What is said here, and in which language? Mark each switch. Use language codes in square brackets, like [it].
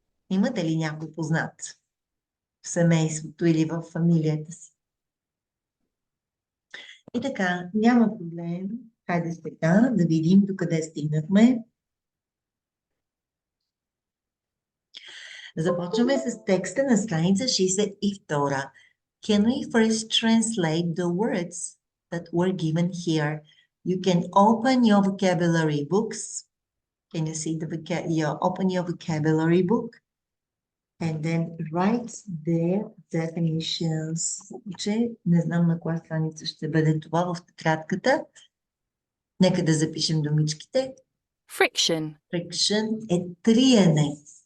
[bg] Имате ли някой познат в семейството или в фамилията си? И така, няма проблем. Хайде сега да видим докъде стигнахме. Започваме с текста на страница 62. [en] Can we first translate the words that were given here? You can open your vocabulary books. Can you see open your vocabulary book and then write their definitions. [bg] Че не знам на коя страница ще бъде това в тетрадката. Нека да запишем думичките. [en] Friction. [bg] Friction е триене.